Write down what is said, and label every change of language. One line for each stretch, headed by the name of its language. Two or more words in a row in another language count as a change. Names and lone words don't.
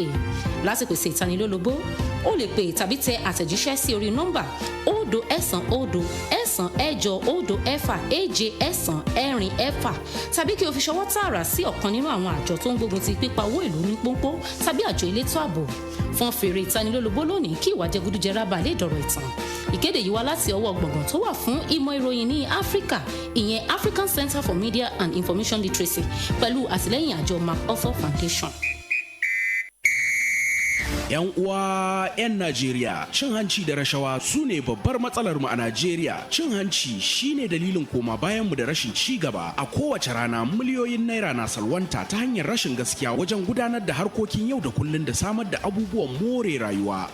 Yoruba: Láti pèsè ìtanilólobó, o lè pè tàbí tẹ àtẹ̀jíṣẹ́ sí orí nọ́mbà 090-9-8-0-6 tàbí kí o fi ṣọwọ́ tààrà sí ọ̀kan nínú àwọn àjọ tó ń gbógun ti pípa owó ìlú ní pọ́npọ́ tàbí àjọ elétò ààbò. Fọ́n fèrè ìtanilólobó lónìí kí ìwà jẹgúdújẹrá bá lè dọ̀rọ̀ ìtàn. Ìkéde yìí wá láti ọwọ́ gbọ̀ngàn tó wà fún ìmọ̀ ìròyìn ní Áfíríkà, ìyẹn African Center for Media and Information Literacy, pẹ̀lú àtìlẹ́yìn àjọ MacArthur Foundation.
Hausa: 'Yan uwa 'yan Najeriya, cin hanci da rashawa su ne babbar matsalar mu a Najeriya. Cin hanci shine dalilin koma bayan mu da rashin ci gaba. A kowace rana miliyoyin naira na salwanta ta hanyar rashin gaskiya wajen gudanar da harkokin yau da kullun da samar da abubuwan more rayuwa.